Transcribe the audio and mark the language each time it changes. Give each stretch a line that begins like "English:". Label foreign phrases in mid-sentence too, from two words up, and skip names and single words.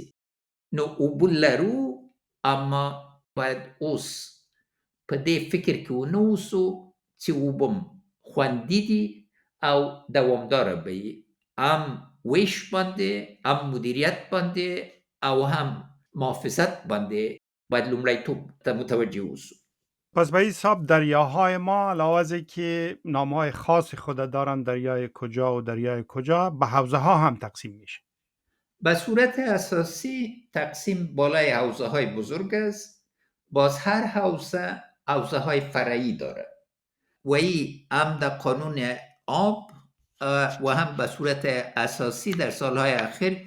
Pashto: نو اوبه لرو اما باید اوس په دې فکر کې ونه اوسو چې اوبه خوندي دي او دوامداره به وي، هم ویش باندې، هم مدیریت باندې او هم محافظت باندې باید لومړیتوب ته متوجه اوسو.
Persian: پس به حساب دریاهای ما علاوه از که نامهای خاص خود دارن، دریای کجا و دریای کجا، به حوزه ها هم تقسیم میشه. به صورت اساسی تقسیم بالای حوزه های بزرگ است. باز هر حوزه حوزه های فرعی داره و این هم در قانون آب و هم به صورت اساسی در سالهای اخیر.